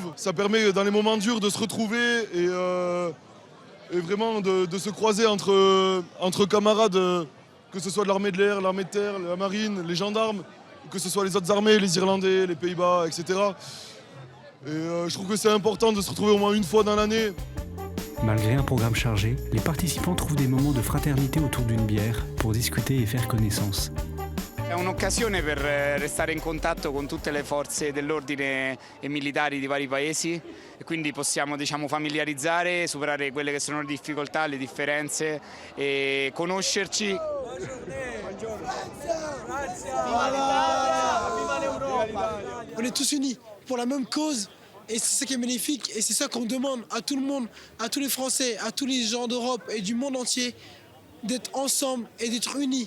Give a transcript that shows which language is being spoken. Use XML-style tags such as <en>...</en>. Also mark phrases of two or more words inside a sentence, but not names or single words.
<fr>Ça permet, dans les moments durs, de se retrouver et vraiment de se croiser entre camarades, que ce soit de l'armée de l'air, l'armée de terre, la marine, les gendarmes, que ce soit les autres armées, les Irlandais, les Pays-Bas, etc. Et je trouve que c'est important de se retrouver au moins une fois dans l'année. Malgré un programme chargé, les participants trouvent des moments de fraternité autour d'une bière pour discuter et faire connaissance.</fr> <it>È un'occasione per restare in contatto con tutte le forze dell'ordine e militari di vari paesi e quindi possiamo, diciamo, familiarizzare, superare quelle che sono le difficoltà, le differenze e conoscerci.</it> <fr>On est tous unis pour la même cause et c'est ça qui est magnifique et c'est ça qu'on demande à tout le monde, à tous les Français, à tous les gens d'Europe et du monde entier d'être ensemble et d'être unis.</fr>